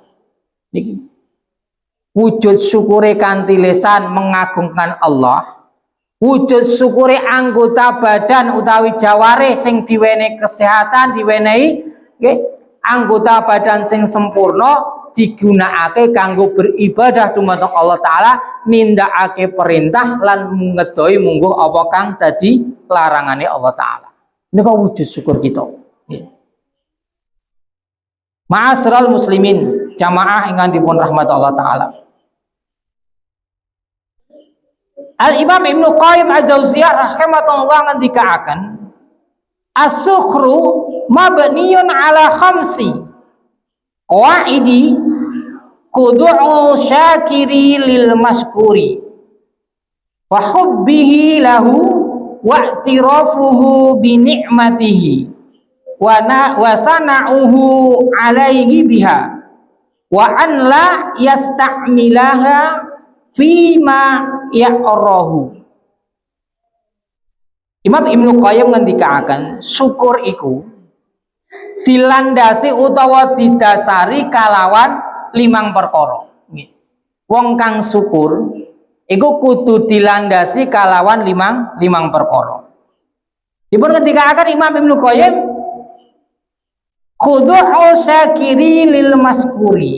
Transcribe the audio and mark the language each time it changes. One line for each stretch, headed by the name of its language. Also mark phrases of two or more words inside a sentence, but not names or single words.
Javanese: Niki wujud syukure kanthi lisan mengagungkan Allah, wujud syukure anggota badan utawi jawarih sing diwenehi kesehatan, diwenehi anggota badan sing sempurna digunakake kanggo beribadah dumateng Allah taala, nindakake perintah lan ngedoi mungguh apa kang dadi larangane Allah taala. Niku wujud syukur kita.
Arabic: معاشر المسلمين,
Javanese: jamaah ingkang dipun rahmat Allah taala. Al-Imam Ibnu Qayyim Al-Jauziyah rahimahullah ngendikaaken
Arabic: الشكر مبني على خمس قواعد خضوع الشاكر للمشكور وحبه له واعترافه بنعمته وثناؤه عليه بها وأن لا يستعملها فيما يكره.
Javanese: Imam Ibnu Qayyim ngendikaken syukur iku dilandasi utawa didasari kalawan 5 perkara. Wong kang syukur iku kudu dilandasi kalawan 5 perkara. Dipun ngendikaken Imam Ibnu Qayyim
Arabic: خضوع الشاكر للمشكور.